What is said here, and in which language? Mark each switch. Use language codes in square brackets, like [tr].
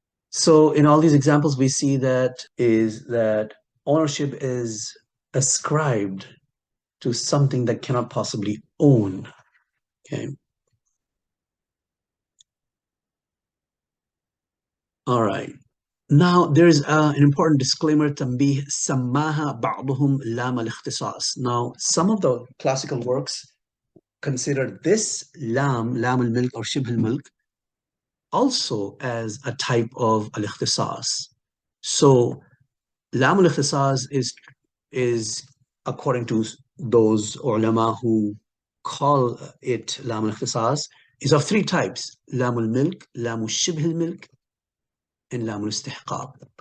[en] So in all these examples, we see that ownership is ascribed to something that cannot possibly own. Okay. All right. Now there's an important disclaimer. [ar] تنبيه سماها بعضهم لام الاختصاص. [en] Now some of the classical works consider this lam al-milk or shibh al-milk also as a type of al-ikhtisas. So lam al-ikhtisas is according to those ulama who call it lam al-ikhtisas, is of three types: lam al-milk, lam al-shibh al-milk, and lam al-istihqaq.